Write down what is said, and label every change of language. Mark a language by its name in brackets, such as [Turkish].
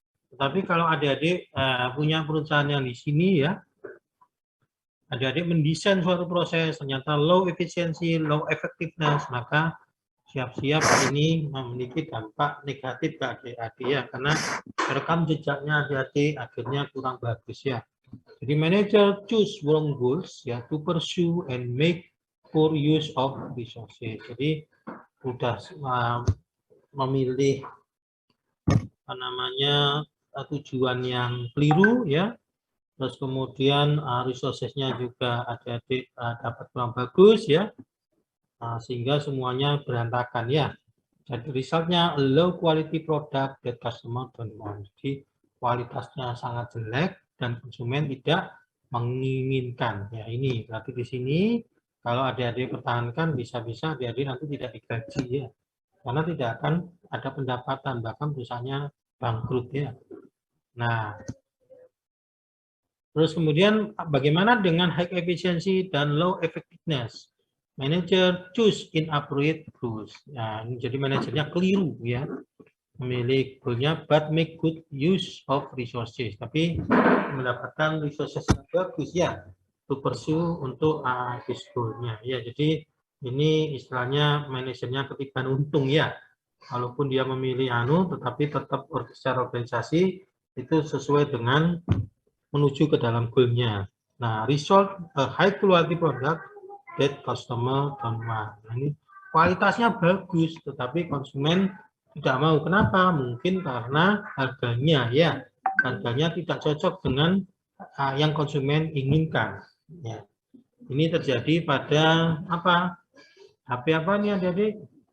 [Indonesian] Tetapi kalau adik-adik punya perusahaan yang di sini ya, adik-adik mendesain suatu proses ternyata low efficiency, low effectiveness, maka siap-siap ini memiliki dampak negatif ke adik-adik ya, karena rekam jejaknya adik-adik akhirnya kurang bagus ya. [English] Jadi manager choose wrong goals ya to pursue and make poor use of resources. [Indonesian] Jadi sudah memilih apa namanya tujuan yang keliru ya. Terus kemudian resources-nya juga adik-adik dapat kurang bagus ya. Sehingga semuanya berantakan ya. [English] Jadi resultnya low quality product that customer don't want. [Indonesian] Jadi kualitasnya sangat jelek dan konsumen tidak menginginkan. Ya ini berarti di sini kalau adik-adik pertahankan bisa-bisa adik-adik nanti tidak digaji ya. Karena tidak akan ada pendapatan, bahkan perusahaannya bangkrut ya. Nah, terus kemudian bagaimana dengan high efficiency dan low effectiveness? [English] Manager choose inappropriate goals. [Indonesian] Nah, jadi manajernya keliru ya, memilih goalnya but make good use of resources. Tapi mendapatkan resources yang bagus ya, [English] to pursue [Indonesian] untuk this goalnya. Ya, jadi ini istilahnya manajernya ketiban untung ya. Walaupun dia memilih tetapi tetap secara organisasi itu sesuai dengan menuju ke dalam goalnya. [English] Nah, result a high quality product that customer don't want. [Indonesian] Nah, ini kualitasnya bagus, tetapi konsumen tidak mau. Kenapa? Mungkin karena harganya ya, harganya tidak cocok dengan yang konsumen inginkan. Ya. Ini terjadi pada apa? HP apa nih adik-adik?